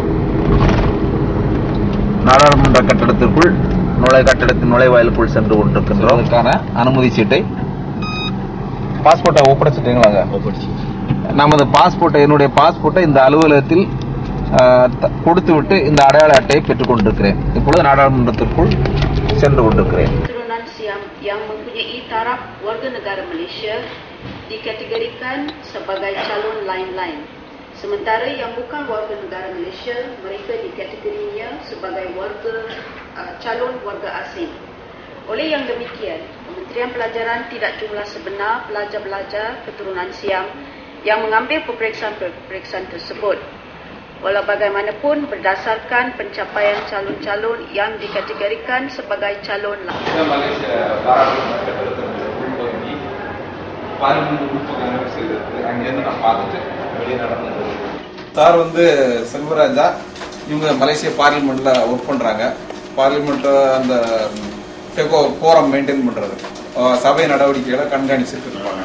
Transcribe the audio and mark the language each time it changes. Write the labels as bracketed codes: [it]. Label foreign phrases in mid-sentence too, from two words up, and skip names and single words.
[ta] நாடாளுமன்ற கட்டடத்திற்குள் கட்டடத்தின் நுழைவாயிலுக்குள் சென்று கொண்டிருக்கின்றோம். அதுக்கான அனுமதி சீட்டை பாஸ்போர்ட்டை ஒப்படைச்சிட்டீங்களாங்க? நமது பாஸ்போர்ட்டை, என்னுடைய பாஸ்போர்ட்டை இந்த அலுவலகத்தில் கொடுத்து விட்டு இந்த அடையாள அட்டையை பெற்றுக் கொண்டிருக்கிறேன். இப்பொழுது நாடாளுமன்றத்திற்குள் சென்று கொண்டிருக்கிறேன். [ms] Keturunan Siam yang mempunyai taraf warga negara Malaysia dikategorikan sebagai calon lain-lain. Sementara yang bukan warga negara Malaysia, mereka dikategorinya sebagai calon warga asing. Oleh yang demikian, Kementerian Pelajaran tidak jumlah sebenar pelajar-pelajar keturunan Siam yang mengambil peperiksaan tersebut. Walau bagaimanapun, berdasarkan pencapaian calon-calon yang dikategorikan sebagai calon lain. [ta] சார் வந்து செல்வராஜா, இவங்க மலேசியா பார்லிமெண்ட்ல ஒர்க் பண்றாங்க. பார்லிமெண்ட் அந்த [en] quorum maintain [ta] பண்றது, சபை நடவடிக்கைகளை கண்காணிச்சுட்டு இருப்பாங்க.